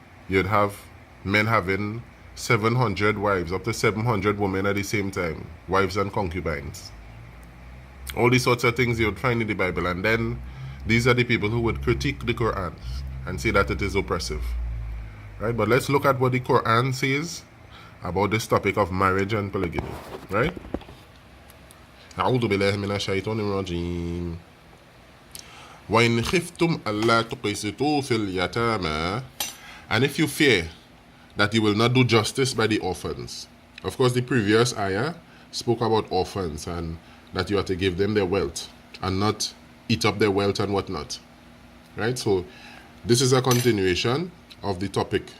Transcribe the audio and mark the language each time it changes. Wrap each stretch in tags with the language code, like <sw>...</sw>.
<en>You'd have men having 700 wives, up to 700 women at the same time, wives and concubines. All these sorts of things you would find in the Bible. And then these are the people who would critique the Quran and say that it is oppressive. Right? But let's look at what the Quran says about this topic of marriage and polygamy. Right?</en> <ar>أعوذ بالله من الشيطان الرجيم وإن خفتم ألا تقسطوا في اليتامى.</ar> <en>And if you fear that you will not do justice by the orphans. Of course, the previous ayah spoke about orphans and that you have to give them their wealth and not eat up their wealth and whatnot. Right? So this is a continuation of the topic.</en>